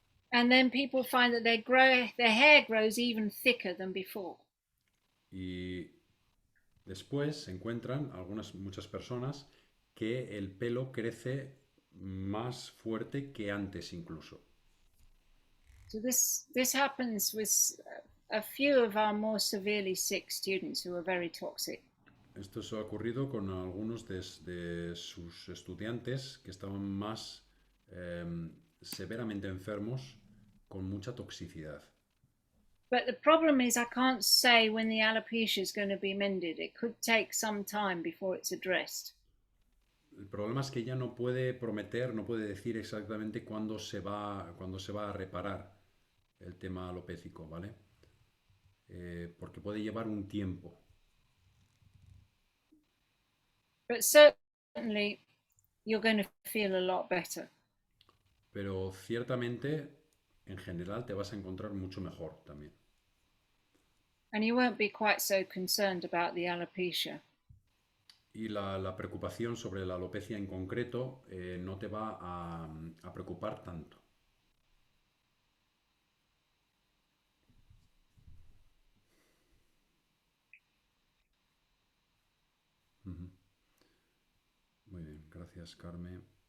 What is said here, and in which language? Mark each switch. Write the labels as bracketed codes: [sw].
[en] And then people find that their hair grows even thicker than before. [es] Y después se encuentran muchas personas que el pelo crece más fuerte que antes incluso. [en] So this happens with a few of our more severely sick students who are very toxic. [es] Esto ha ocurrido con algunos de sus estudiantes que estaban más severamente enfermos con mucha toxicidad. [en] But the problem is I can't say when the alopecia is going to be mended. It could take some time before it's addressed. [es] El problema es que ella no puede prometer, no puede decir exactamente cuándo se va a reparar el tema alopécico, ¿vale? Porque puede llevar un tiempo. [en] But certainly you're going to feel a lot better. [es] Pero ciertamente, en general, te vas a encontrar mucho mejor también. [en] And you won't be quite so concerned about the alopecia. [es] Y la preocupación sobre la alopecia en concreto no te va a preocupar tanto. Ujú. Muy bien, gracias, Carmen.